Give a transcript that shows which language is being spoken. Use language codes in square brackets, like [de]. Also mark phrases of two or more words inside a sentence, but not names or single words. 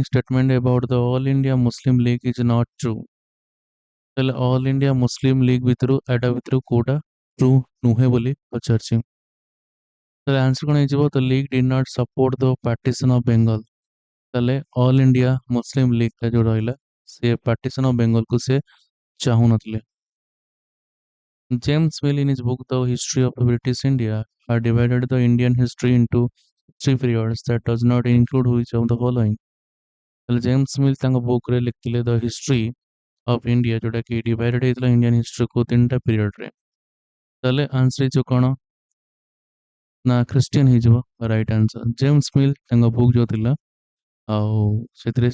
[en] statement about the all india muslim league is not true [or] ତାହେଲେ ଅଲ୍ ଇଣ୍ଡିଆ ମୁସଲିମ ଲିଗ୍ ଭିତରୁ ଏଟା ଭିତରୁ କୋଉଟା ଟ୍ରୁ ନୁହେଁ ବୋଲି ପଚାରିଛି ତାହେଲେ ଆନ୍ସର କଣ ହେଇଯିବ [en] The League did not support the partition of Bengal [or] ତାହେଲେ ଅଲ୍ ଇଣ୍ଡିଆ ମୁସଲିମ ଲିଗ୍ ଟା ଯୋଉ ରହିଲା ସେ [en] partition of Bengalକୁ [or] ସେ ଚାହୁଁନଥିଲେ [en] James Mill in his book The History of British India had divided the Indian history into three periods that does not include which of the following [or] ତାହେଲେ ଜେମ୍ସ ମିଲ୍ ତାଙ୍କ ବୁକ୍ରେ ଲେଖିଥିଲେ [en] ଦ ହିଷ୍ଟ୍ରି [or] ଅଫ୍ ଇଣ୍ଡିଆ ଯୋଉଟା କି ଡିଭାଇଡେଡ୍ ହେଇଥିଲା [en] Indian historyକୁ [or] ତିନିଟା ପିରିୟଡରେ ତାହେଲେ ଆନ୍ସର ହେଇଯିବ କଣ ନା ଖ୍ରୀଷ୍ଟିଆନ ହେଇଯିବ [en] right answer [or] ଜେମ୍ସ ମିଲ୍ ତାଙ୍କ ବୁକ୍ ଯୋଉ ଥିଲା ଆଉ ସେଥିରେ